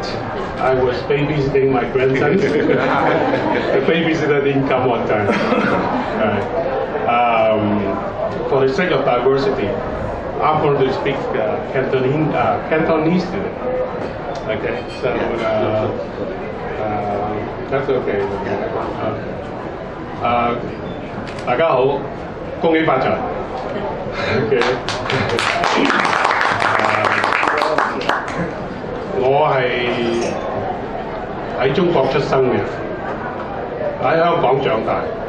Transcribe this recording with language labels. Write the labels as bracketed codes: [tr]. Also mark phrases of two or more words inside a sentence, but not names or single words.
[en] I was babysitting my grandson. The babysitter didn't come on time. For the sake of diversity, I'm going to speak Cantonese today. Okay, so that's okay. [yue] 大家好，恭喜發財。Okay. 我係喺中國出生嘅，喺香港長大。